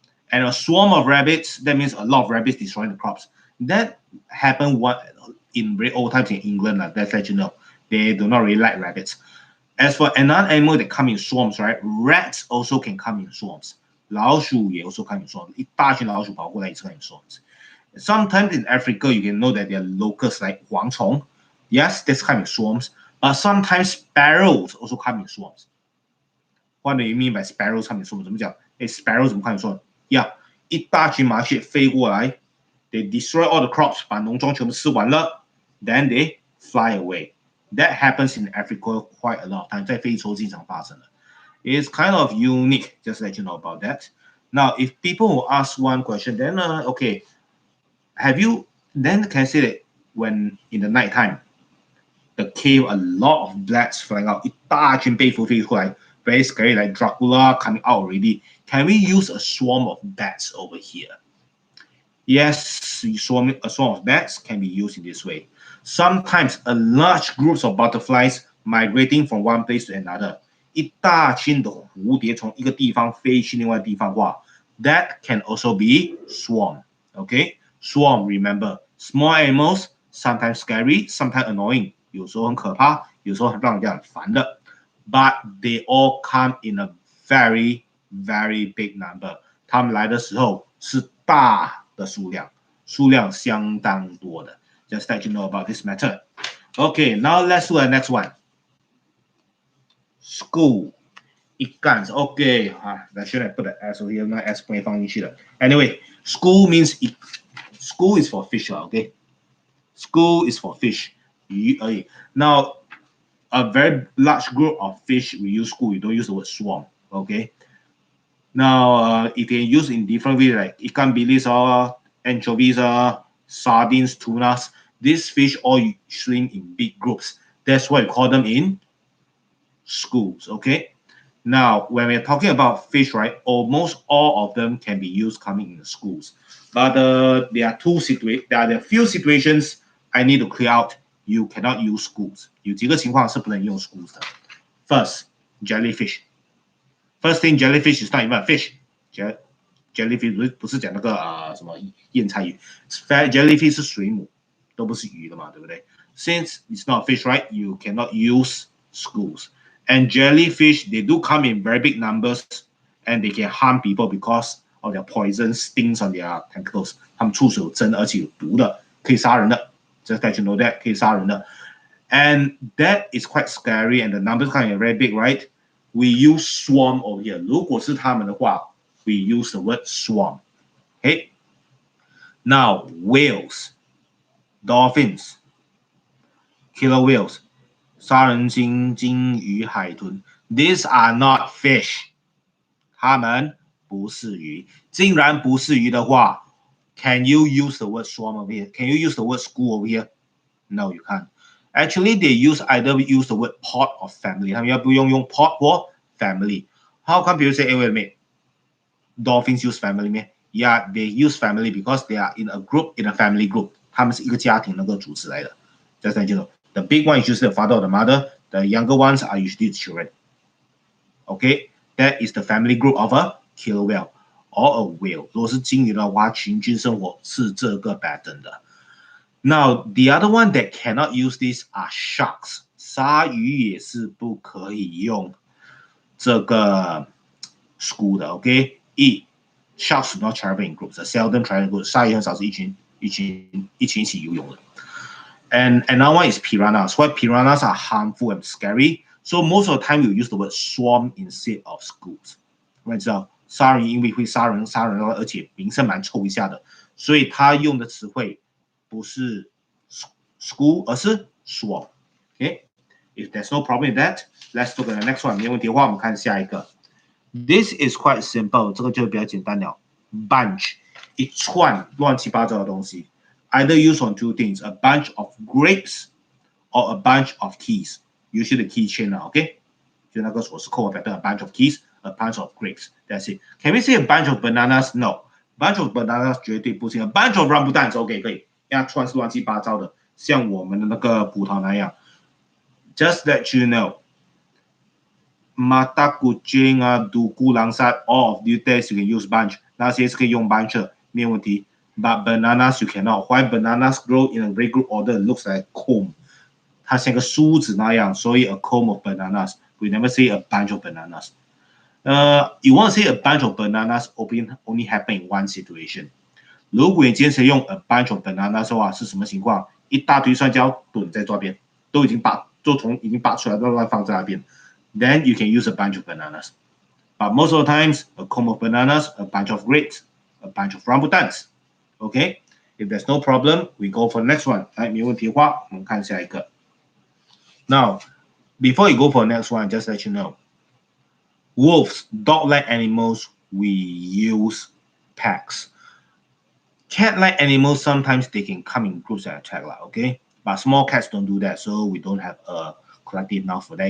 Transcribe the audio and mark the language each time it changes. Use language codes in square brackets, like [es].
[en] And a swarm of rabbits, that means a lot of rabbits destroying the crops. That happened in very old times in England, let's let you know. They do not really like rabbits. As for another animal that come in swarms, right? Rats also can come in swarms. [zh] 老鼠也 [en] also come in swarms. [zh] 一大群老鼠跑过来也是 [en] come in swarms. Sometimes in Africa, you can know that there are locusts like 蝗虫. Yes, that's come in swarms. But sometimes sparrows also come in swarms. What do you mean by sparrows come in swarms? [zh] 怎么讲？ [en] sparrows [zh] 怎么 [en] come in swarms? Yeah, [zh] 一大群麻雀飞过来 [en] they destroy all the crops, [zh] 把农庄全部吃完了 [en] then they fly away. That happens in Africa quite a lot of times. [zh] 在非洲经常发生的. [en] It's kind of unique, just let you know about that. Now, if people will ask one question, then okay, then can I say that when in the night time, the cave, a lot of bats flying out, [zh] 一大群蝙蝠飞出来 [en] very scary, like Dracula coming out already. Can we use a swarm of bats over here? Yes, a swarm of bats can be used in this way. Sometimes a large groups of butterflies migrating from one place to another. [zh] 一大群的蝴蝶从一个地方飞去另外地方哇 [en] that can also be swarm. Okay, swarm. Remember, small animals sometimes scary, sometimes annoying. [zh] 有时候很可怕，有时候让人家很烦的。 [en] but they all come in a very very big number。 [zh] 他们来的时候是大的数量，数量相当多的。 [en] Just let you know about this method. Okay, now let's look at next one. School. [zh] 一干 OK 啊 ， [en] I should have put the S over here， [zh] 那 S 不会放进去的。 [en] Anyway, school means school is for fish 啦 ，OK。 School is for fish， [zh] 鱼而已。 [en] Now, a very large group of fish we use school. You don't use the word swarm, okay? Now, if you use in different ways like ikan bilis or anchovies or sardines, tunas, these fish all swim in big groups. That's why we call them in schools, okay? Now, when we're talking about fish, right, almost all of them can be used coming in the schools. But there are a few situations I need to clear out. You cannot use schools. [zh] 有几个情况是不能用 schools 的。 [en] First, jellyfish. First thing, jellyfish is not even a fish. [zh] Jellyfish 不是讲那个什么燕菜鱼 ，jellyfish 是水母，都不是鱼的嘛，对不对？ [en] Since it's not a fish, right? You cannot use schools. And jellyfish, they do come in very big numbers, and they can harm people because of their poison stings on their tentacles. [zh] 它们触手有针，而且有毒的，可以杀人的。 [en] Just let you know that [zh] 可以杀人的。 [en] And that is quite scary, and the numbers come in very big, right? We use swarm over here. [zh] 如果是它们的话 [en] we use the word swarm. Okay. Now, whales, dolphins, killer whales, [zh] 杀人鲸、鲸鱼、海豚 [en] these are not fish. [zh] 它们不是鱼。竟然不是鱼的话 [en] can you use the word swarm over here? Can you use the word school over here? No, you can't. Actually, they either use the word pod or family. [zh] 他们要不用pod 或 family. [en] How come people say, hey, wait a minute, dolphins use family 咩 Yeah, they use family because they are in a group, in a family group. [zh] 他们是一个家庭能够组织来的。 [en] Just let you know. The big one is usually the father or the mother. The younger ones are usually the children. Okay, that is the family group of a killer whale or a whale. [zh] 如果是鲸鱼的话，群居生活是这个 pattern 的。 [en] Now, the other one that cannot use this are sharks. [zh] 鲨鱼也是不可以用这个 school 的 ，OK？ [en] Sharks do not travel in groups. Seldom travel in groups. [zh] 鲨鱼很少是一群一起游泳的。 [en] And another one is piranhas. Why piranhas are harmful and scary? So most of the time you use the word swarm instead of schools. [zh] 我们知道鲨鱼因为会杀人，而且名声蛮臭一下的，所以他用的词汇不是 school， 而是 swarm. [en] Okay? If there's no problem with that, let's look at the next one. [zh] 没问题的话，我们看下一个。 [en] This is quite simple. [zh] 这个就比较简单了。 Bunch 一串乱七八糟的东西。 [en] Either use on two things, a bunch of grapes or a bunch of keys. Usually the keychain, okay? [zh] 就那个锁匙扣 [en] a bunch of keys, a bunch of grapes. That's it. Can we say a bunch of bananas? No. Bunch of bananas [zh] 绝对不行。 [en] A bunch of rambutans, OK [zh] 可以。要串是乱七八糟的，像我们的那个葡萄那样。 [en] Just let you know. Mata kucing, duku, langsat, all of these days you can use bunch. [zh] 那些是可以用 bunch 的，没有问题。 [en] But bananas you cannot. Why bananas grow in a very good order? It looks like a comb. [zh] 它像个梳子那样，所以 [en] a comb of bananas. We never say a bunch of bananas. You want to say a bunch of bananas only happen in one situation. [zh] 如果你今天是用 [en] a bunch of bananas [zh] 的话，是什么情况？一大堆酸椒囤在这边，都已经拔出来，乱放在那边。 [en] Then you can use a bunch of bananas. But most of the times, a comb of bananas, a bunch of grapes, a bunch of rambutans. Okay? If there's no problem, we go for the next one. 没问题的话，我们看下一个。 Now, before you go for the next one, just let you know. Wolves, dog-like animals, we use packs. Cat-like animals, sometimes they can come in groups and attack, okay? But small cats don't do that, so we don't have a collective noun for that.